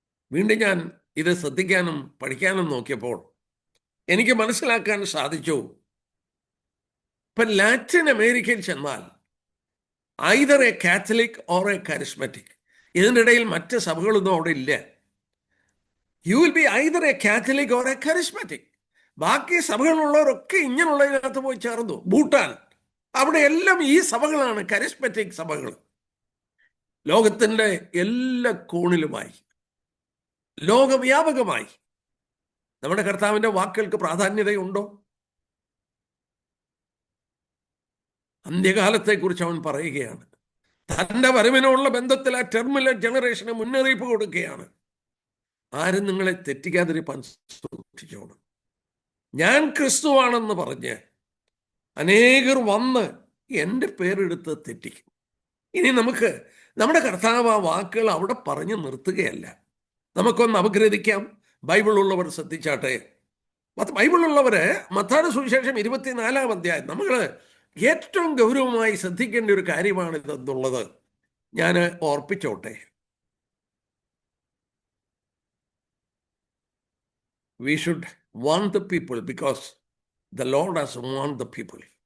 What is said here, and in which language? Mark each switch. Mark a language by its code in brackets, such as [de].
[ml] വീണ്ടും ഞാൻ ഇത് ശ്രദ്ധിക്കാനും പഠിക്കാനും നോക്കിയപ്പോൾ എനിക്ക് മനസ്സിലാക്കാൻ സാധിച്ചു, ഇപ്പം ലാറ്റിൻ അമേരിക്കയിൽ ചെന്നാൽ [en] either a Catholic or a charismatic. [ml] ഇതിനിടയിൽ മറ്റ് സഭകളൊന്നും അവിടെ ഇല്ല. [en] You will be either a Catholic or a charismatic. [ml] ബാക്കി സഭകളുള്ളവരൊക്കെ ഇങ്ങനെയുള്ളതിനകത്ത് പോയി ചേർന്നു. ഭൂട്ടാൻ, അവിടെ എല്ലാം ഈ സഭകളാണ്, കരിസ്മാറ്റിക് സഭകൾ. ലോകത്തിൻ്റെ എല്ലാ കോണിലുമായി, ലോകവ്യാപകമായി. നമ്മുടെ കർത്താവിൻ്റെ വാക്കുകൾക്ക് പ്രാധാന്യതയുണ്ടോ? അന്ത്യകാലത്തെക്കുറിച്ച് അവൻ പറയുകയാണ്. തൻ്റെ വരവിനുള്ള ബന്ധത്തിൽ ആ ടെർമിനൽ ജനറേഷന് മുന്നറിയിപ്പ് കൊടുക്കുകയാണ്. ആരും നിങ്ങളെ തെറ്റിക്കാതിരിപ്പാൻ സൂക്ഷിച്ചോണം. ഞാൻ ക്രിസ്തുവാണെന്ന് പറഞ്ഞ് അനേകർ വന്ന് എൻ്റെ പേരെടുത്ത് തെറ്റിക്കും. ഇനി നമുക്ക് നമ്മുടെ കർത്താവ് ആ വാക്കുകൾ അവിടെ പറഞ്ഞു നിർത്തുകയല്ല. നമുക്കൊന്ന് അപഗ്രഥിക്കാം. ബൈബിളുള്ളവർ ശ്രദ്ധിച്ചാട്ടെ. ബൈബിളുള്ളവര് മത്തായിയുടെ സുവിശേഷം 24-ാം അധ്യായം നമ്മൾ ഏറ്റവും ഗൗരവമായി ശ്രദ്ധിക്കേണ്ട ഒരു കാര്യമാണിതെന്നുള്ളത് ഞാൻ ഓർപ്പിച്ചോട്ടെ. [en] We should warn the people because the Lord has warned the people.